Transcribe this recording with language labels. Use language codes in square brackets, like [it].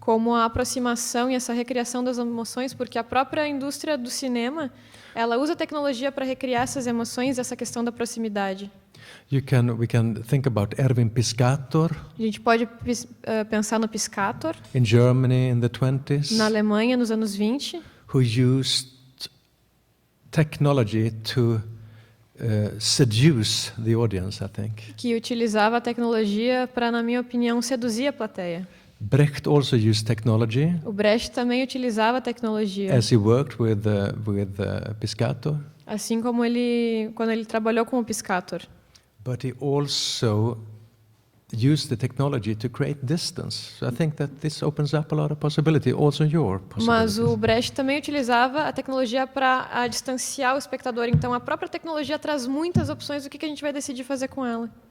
[pt] Como a aproximação e essa recriação das emoções, porque a própria indústria do cinema, ela usa a tecnologia para recriar essas emoções, essa questão da proximidade. [en] We can think about Erwin Piscator. [pt] A gente pode pensar no Piscator. [en] In Germany in the 20s. [pt] Na Alemanha nos anos 20. [en] Who used technology to seduce the audience, I think. [pt] Que utilizava a tecnologia para, na minha opinião, seduzir a plateia. [en] Brecht also used technology. [pt] O Brecht também utilizava a tecnologia. [en] As he worked with Piscator. [pt] Assim como quando ele trabalhou com o Piscator. [en] But he also used the technology to create distance. So I think that this opens up a lot of possibility, also your possibilities. [pt] Mas o Brecht também utilizava a tecnologia para distanciar o espectador. Então, a própria tecnologia traz muitas opções do que a gente vai decidir fazer com ela.